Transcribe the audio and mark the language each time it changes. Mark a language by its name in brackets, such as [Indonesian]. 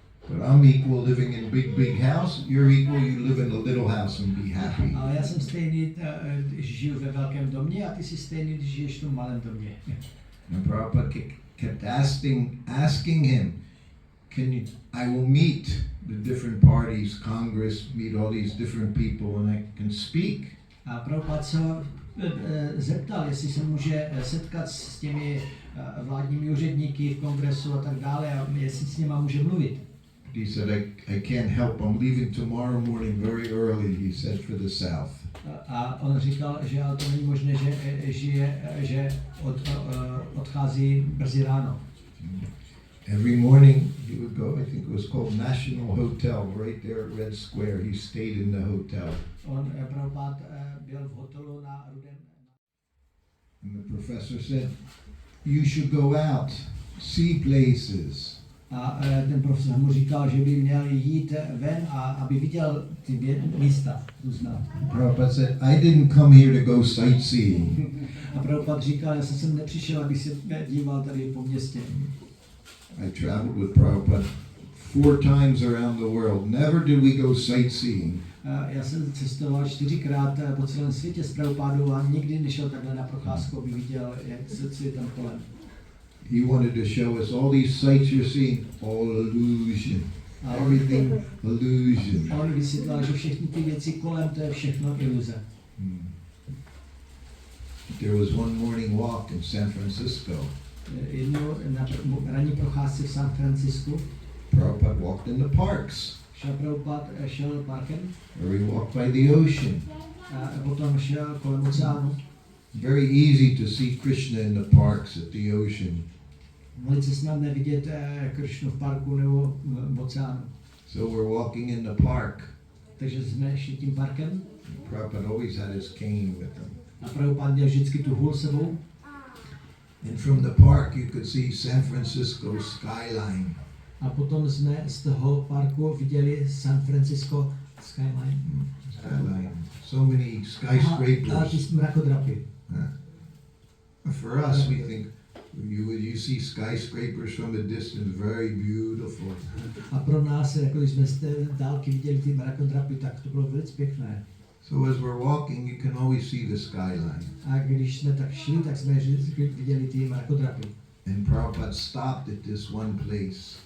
[English] But I'm equal living in big house. You're equal, you live in a little house and be happy. [Czech] Ale já jsem stejný, když žiju ve velkém domě, a ty jsi stejný, když žiješ v tom malém domě. [English] And Prabhupada kept asking him, I will meet the different parties, Congress, meet all these different people, and I can speak. [Czech] A Prabhupada se zeptal, jestli se může setkat s těmi vládními úředníky v kongresu a tak dále, a jestli s nima může mluvit. [English] He said, I can't help. I'm leaving tomorrow morning very early, he said, for the south. [Czech] A on říkal, že ale to není možné, že odchází brzy ráno. [English] Every morning he would go, I think it was called National Hotel, right there at Red Square. He stayed in the hotel. [Czech] On Prabhupada byl v hotelu na Rudém. [English] And the professor said, you should go out, see places. [Czech] A ten profesor mu říkal, že by měl jít ven a aby viděl ty místa různá. [English] Prabhupada said, I didn't come here to go sightseeing. [Czech] A Prabhupada říkal, já jsem sem nepřišel, abych se díval tady po městě. [English] I traveled with Prabhupada 4 times around the world. Never did we go sightseeing. [Czech] Já jsem cestoval 4krát po celém světě s Prabhupádou a nikdy nešel takhle na procházku, aby viděl, co je tam kolem. [English] He wanted to show us all these sights you're seeing, all illusion. Everything illusion. [Czech] A on vysvětlil, že všechny ty věci kolem, to je všechno iluze. [English] There was one morning walk in San Francisco. [Czech] Jednou na ranní procházce v San Francisku. [English] Prabhupada walked in the parks. [Czech] Prabhupada šel parkem. [English] Or he walked by the ocean. [Czech] A potom šel kolem oceánu. [English] Very easy to see Krishna in the parks at the ocean. [Czech] Velice snadné vidět Krishnu v parku nebo v oceánu. [English] So we're walking in the park. [Czech] Takže jsme šli tím parkem. [English] Prabhupada always had his cane with him. [Czech] A Prabhupada měl vždycky tu hůl sebou. [English] And from the park you could see San Francisco skyline. [Czech] A potom jsme z toho parku viděli San Francisco skyline. [English] Skyline. So many skyscrapers. [Czech] A ty mrakodrapy. [English] For us, we think you see skyscrapers from a distance, very beautiful. [Czech] A pro nás, jako když jsme z té dálky viděli ty mrakodrapy, tak to bylo velice pěkné. [English] So as we're walking, you can always see the skyline. [Czech] A když jsme tak šli, tak jsme viděli ty mrakodrapy. [English] And Prabhupada stopped at this one place.